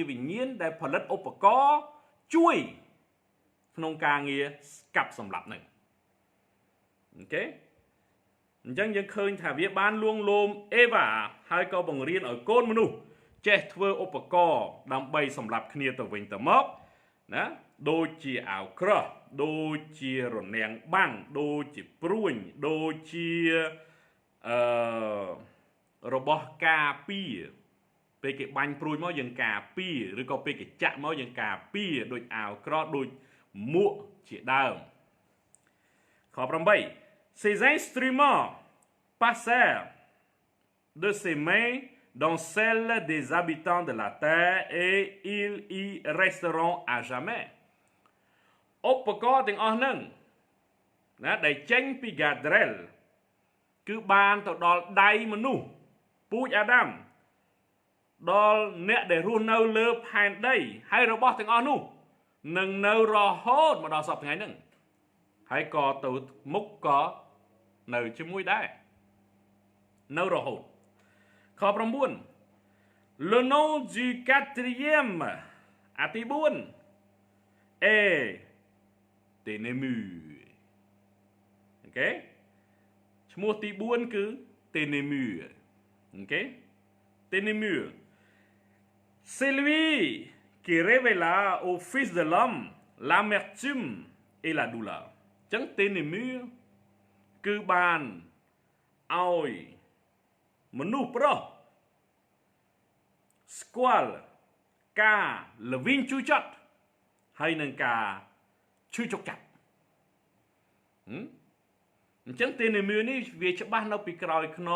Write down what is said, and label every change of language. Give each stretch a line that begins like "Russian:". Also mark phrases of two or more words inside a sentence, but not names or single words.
Khmer: វិញ្ញាណដែលផលិតឧបករណ៍ជួយក្នុងការងារកាប់សម្លាប់ហ្នឹងអូខេអញ្ចឹងយើងឃើញថាវាបានលួងលោមអេវ៉ាហើយក៏បង្រៀនឲ្យកូនមនុស្សចេះធ្វើឧបករណ៍ដើម្បីសម្លាប់គ្នាទៅវិញទៅមកណាដូចជាអាវក្រោះដូចជារនាំងបាំងដូចជាព្រួញដូចជា របស់ការពារពេលគេបាញ់ព្រួយមកយើងការពារឬក៏ពេលគេចាក់មកយើងការពារដូចអាវក្រោះដូចមួកជាដើមខ8
French: Ces instruments passèrent de ses mains dans celles des habitants de la terre et ils y resteront à jamais
Khmer: ឧបករណ៍ទាំងអស់ហ្នឹងណាដែលចេញពី Gadrel គឺបានទៅដល់ដៃមនុស្សពូជអាដាមដល់អ្នកដែលរស់នៅលើផែនដីហើយ របស់ទាំងអស់នោះនឹងនៅរហូតមកដល់សប្តាហ៍ថ្ងៃហ្នឹងហើយក៏ ទៅមុខក៏នៅជាមួយដែរនៅរហូតខ9 Le
French: nom du quatrième
Khmer: អាទី4
French: est Ténémur
Khmer: អូខេឈ្មោះទី4គឺ Ténémur អូខេ
French: Ténémur c'est lui qui révéla au fils de l'homme l'amertume et la douleur
Khmer: អញ្ចឹង Ténémur គឺបានឲ្យមនុស្សប្រុស ស្គាល់ការល្វីងជូរចត់ហើយនឹងការឈឺចុកចាប់អញ្ចឹង Ténémur នេះវាច្បាស់នៅពីក្រោយខ្ន